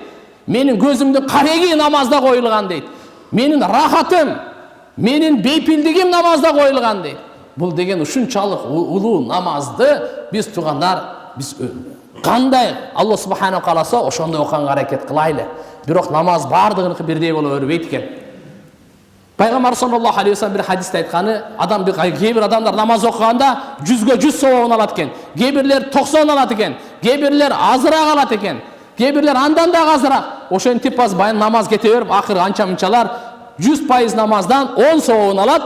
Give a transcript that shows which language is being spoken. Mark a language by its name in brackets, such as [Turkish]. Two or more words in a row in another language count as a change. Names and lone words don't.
[Kyrgyz] Менин көзүмдүн кареги намазда коюлган дейт. Менин рахатым, менин бейпилдигим намазда коюлган дейт. Бул деген ушунчалык улуу намазды биз туугандар, биз кандай [Arabic] الله سبحانه [Kyrgyz] кааласа ошондой окуганга аракет кылайлы. Бирок намаз бардыгыныкы бирдей боло бербейт экен. Пайгамбар [Arabic] صلى الله عليه وسلم [Kyrgyz] бир хадисте айтканы, кээ бир адамдар намаз окуганда 100 сабабын алат экен. Кээ бирлер 90 алат экен. Кээ бирлер азыраак алат экен. Кээ бирлер андан да азыраак. Ошентип баз баян намаз кете берип, акыры анча-мынчалар 100% намаздан 10 сабабын алат.